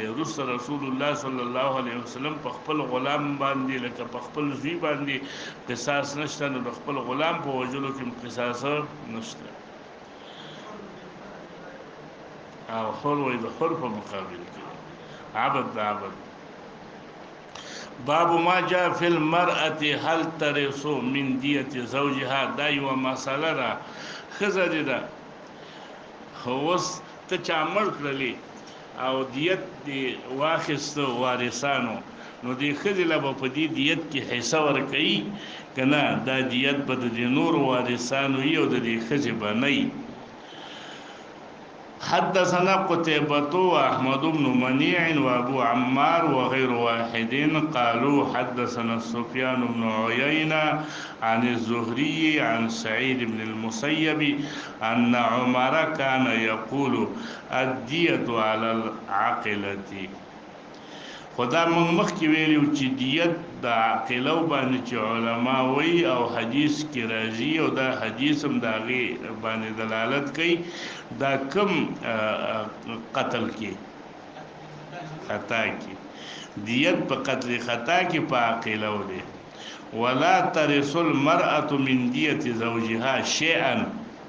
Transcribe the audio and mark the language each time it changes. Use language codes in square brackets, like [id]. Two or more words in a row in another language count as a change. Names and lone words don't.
[ps] وروسته رسول الله [ar] صلی الله علیه وسلم [ps] په خپل غلام باندې لکه په خپل زوی باندې قصاص نشته نو د خپل غلام په وژلو کې قصاص نشته. او حر وایي د حر په مقابل کې عبد د عبد. [ar] باب ما جاء فی المرأة هل ترث من دیة زوجها. [ps] دا یوه مسله ده ښځه دې ده اوس ته چا مړ کړلې او دیت دې واخیسته وارثانو نو دې ښځې له به په دې دیت کې حصه ورکوي که نه دا دیت به د دې نورو وارثانو وي او د دې ښځې به نه وي. [ar] حدثنا قتيبة وأحمد بن منيع وأبو عمار وغير واحد قالوا حدثنا سفيان بن عيينة عن الزهري عن سعيد بن المسيب أن عمر كان يقول الدية على العاقلة. [ps] خدا موږ مخکې ویلو چې دیت د عاقلو باندې چې علما وایي او حدیث کې راځي او دا حدیث هم د هغې باندې دلالت کوي دا کم قتل کې خطا کې دیت په قتل خطا کې په عاقلو دی [ar] ولا ترث المرأة من دیت زوجها شیئا